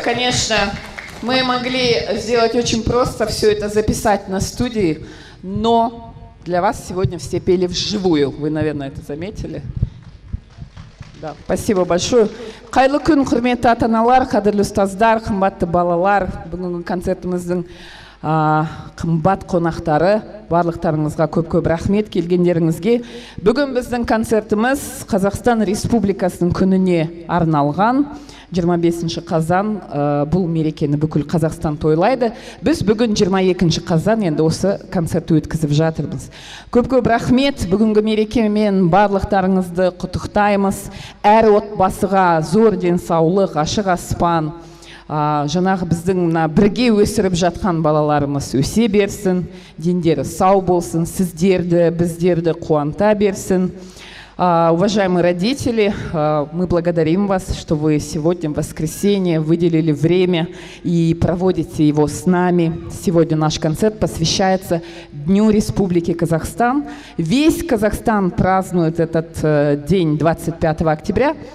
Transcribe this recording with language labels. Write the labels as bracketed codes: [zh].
[ru] Конечно, мы могли сделать очень просто, все это записать на студии, но для вас сегодня все пели вживую. Вы, наверное, это заметили. Да, спасибо большое. [kk] Қайлы күн, құрметті ата-аналар, қадірлі ұстаздар, қымбатты балалар. Бүгінгі концертіміздің қымбат қонақтары, барлықтарыңызға көп-көп рахмет келгендеріңізге. Бүгін біздің концертіміз Қазақстан Республикасының күніне арналған. 25 қазан бұл мерекені бүкіл Қазақстан тойлайды. Біз бүгін 22 қазан енді осы концертті өткізіп жатырмыз. Көп-көп рахмет. Бүгінгі мерекемен барлықтарыңызды құттықтаймыз. Әр отбасыға зор денсаулық, ашық аспан, жаңағы біздің бірге өсіріп жатқан балаларымыз өсе берсін, дендері сау болсын, сіздерді, біздерді қуанта берсін. [ru] Уважаемые родители, мы благодарим вас, что вы сегодня, в воскресенье, выделили время и проводите его с нами. Сегодня наш концерт посвящается Дню Республики Казахстан. Весь Казахстан празднует этот день 25 октября.